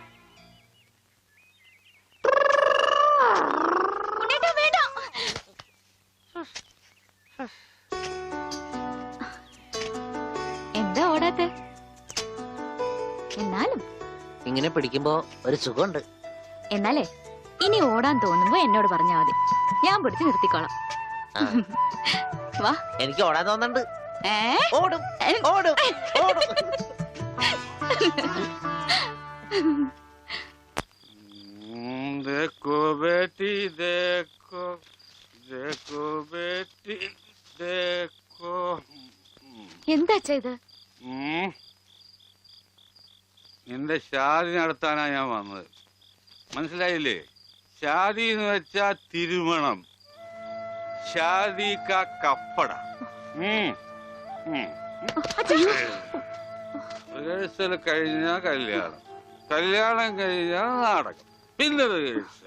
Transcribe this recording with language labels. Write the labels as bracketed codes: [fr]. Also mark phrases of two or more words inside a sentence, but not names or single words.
[ml] എന്താ ഓടാത്തെ? എന്നാലും ഇങ്ങനെ പിടിക്കുമ്പോ ഒരു സുഖമുണ്ട്. എന്നാലേ ഇനി ഓടാൻ തോന്നുമ്പോ എന്നോട് പറഞ്ഞാ മതി, ഞാൻ പിടിച്ച് നിർത്തിക്കോളാം. വാ. എനിക്ക് ഓടാൻ തോന്നുന്നുണ്ട്. ഏ? ഓടും ഓടും ഓടും. [hi] देखो बेटी देखो देखो बेटी देखो. [ml] എന്താ ഇത്? നിന്റെ ഷാദി നടത്താനാ ഞാൻ വന്നത്. മനസ്സിലായില്ലേ? ഷാദി എന്ന് വെച്ചാ തിരുമണം. [hi] शादी का कपड़ा. [ml] റിഹേഴ്സൽ കഴിഞ്ഞാ കല്യാണം, കല്യാണം കഴിഞ്ഞാ നാടകം, പിന്നെ റിഹേഴ്സൽ.